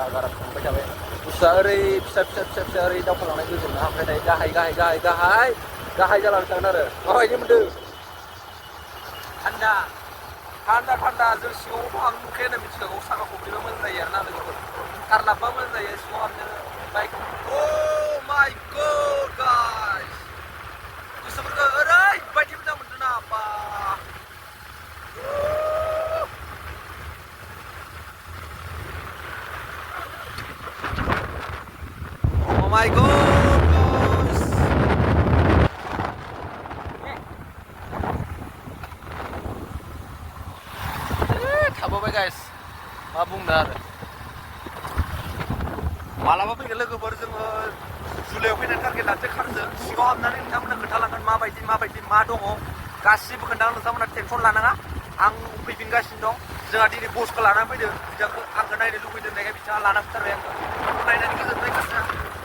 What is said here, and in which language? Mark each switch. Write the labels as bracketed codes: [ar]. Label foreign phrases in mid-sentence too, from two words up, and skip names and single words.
[brx] बारा थांबाय थाबाय बुस्थुआ ओरै फिसा ओरै दावखोलांनाय गोजौना ओमफ्राय दायो गाहाय जालांबाय थागोन आरो माबायदि मोनदों थान्दा जों सिङावबो हाबनो मोनखायो होनना मिथिखागौ साखा खब्रैबा मोजां जायो आरो ना लोगोफोर कार लाबबा मोजां जायो सिङाव हाबनो बाइक [en] Oh my god guys [brx] गोसोफोरखौ ओरैबायदि मोजां मोनदों ना बा [en] Oh my god guys [brx] थाबावबाय गाइस मा बुंनो आरो मालाबा फैगोन लोगोफोर जोङो जुलाइआव फैनाय टारगेट लानोसै कारजों सिङाव हाबनानै नोंथांमोना खोन्थालांगोन माबायदि मा दङ गासिबो खोन्थागोन नोंथांमोना टेनसन लानाङा आं फैफिनगासिनो दं जोंहा दिनै बसखौ लानानै फैदों बिथांखौ आंखौ नायनो लुबैदों होननायखाय बिथाङा लानानै फैथारबाय आंखौ नायनानै गोजोनबाय गोसोआ